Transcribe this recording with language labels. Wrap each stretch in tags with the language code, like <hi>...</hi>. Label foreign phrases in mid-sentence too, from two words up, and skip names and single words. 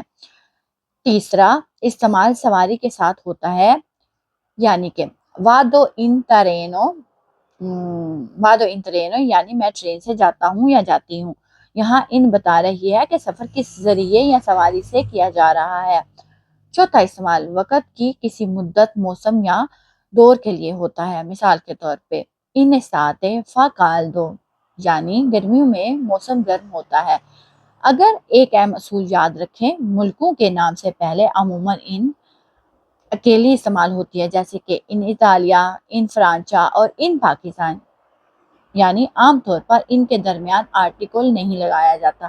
<ur>تیسرا استعمال سواری کے ساتھ ہوتا ہے، یعنی کہ</ur> <it>vado in treno,</it> <ur>یعنی میں ٹرین سے جاتا ہوں یا جاتی ہوں، یہاں ان بتا رہی ہے کہ سفر کس ذریعے یا سواری سے کیا جا رہا ہے۔ چوتھا استعمال وقت کی کسی مدت، موسم یا دور کے لیے ہوتا ہے۔ مثال کے طور پہ</ur> <it>in estate fa caldo,</it> <ur>یعنی گرمیوں میں موسم گرم ہوتا ہے۔ اگر ایک اہم اصول یاد رکھیں، ملکوں کے نام سے پہلے عموماً ان اکیلی استعمال ہوتی ہے، جیسے کہ</ur> <it>in Italia, in Francia</it> <ur>اور</ur> <it>in Pakistan,</it> <ur>یعنی عام طور پر ان کے درمیان آرٹیکل نہیں لگایا جاتا۔</ur>